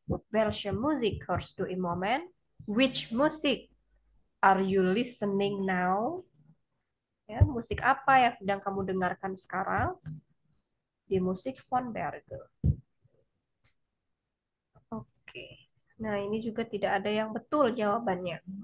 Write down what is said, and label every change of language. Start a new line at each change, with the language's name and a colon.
German: Welche Musik hörst du im Moment?
English: Which music are you listening now?
Indonesian: Ya, musik apa yang sedang kamu dengarkan sekarang?
German: Di musik von Berge.
Indonesian: Oke. Nah, ini juga tidak ada yang betul jawabannya.